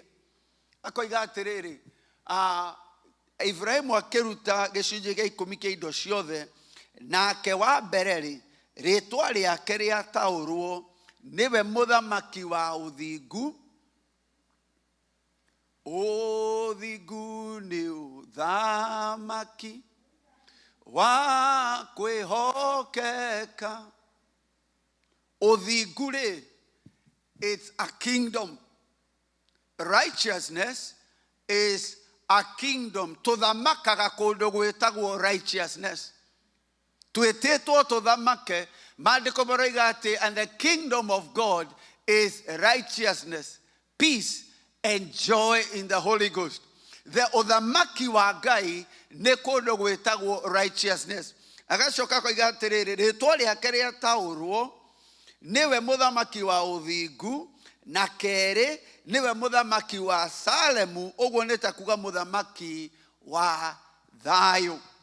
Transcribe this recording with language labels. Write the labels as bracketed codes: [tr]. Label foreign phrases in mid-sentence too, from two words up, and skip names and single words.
[ki] Akoiga atĩrĩrĩ, Ibrahimu akĩruta gĩcunjĩ gĩa 10 kĩa indo ciothe, nake wa mbere rĩtwa rĩake rĩataũrwo nĩwe mũthamaki wa ũthingu. Ũthingu nĩ ũthamaki wa kwĩhokeka. Ũthingu rĩ, [en] it's a kingdom. Righteousness is a kingdom. [ki] Tũthamakaga kũndũ gwĩtagwo righteousness. Twĩtĩtwo tũthamake, maandĩko maroiga atĩ, [en] and the kingdom of God is righteousness, peace, and joy in the Holy Ghost. [ki] The ũthamaki wa Ngai nĩ kũndũ gwĩtagwo righteousness. Agacoka koiga atĩrĩrĩ, rĩtwa rĩake rĩataũrwo niwe mũthamaki wa ũthingu, na kerĩ niwe mũthamaki wa Salemu, ũguo nĩ ta kuga mũthamaki wa thayũ.